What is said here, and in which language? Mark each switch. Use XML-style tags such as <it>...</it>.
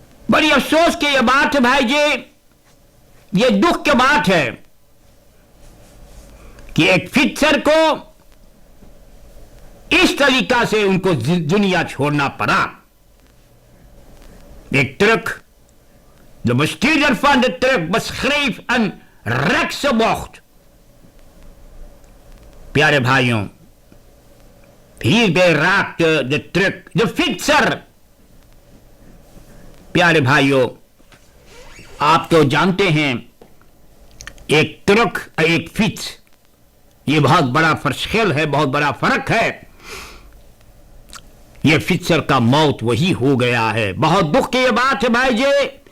<hi>बड़ी अफसोस की यह बात है भाई जी, ये दुख की बात है कि एक फीचर को इस तरीका से उनको दुनिया छोड़ना पड़ा। एक truck,</hi> <nl>de bestuurder van de truck beschreef een rechtse bocht।</nl> <hi>प्यारे भाइयों,</hi> <nl>hierbij raakte de truck de fietser।</nl> <hi>प्यारे भाइयों, आप तो जानते हैं एक ट्रक और एक फिच, ये बहुत बड़ा फर्क है, बहुत बड़ा फर्क है। ये फिचर का मौत वही हो गया है। बहुत दुख की ये बात है भाई जी।</hi>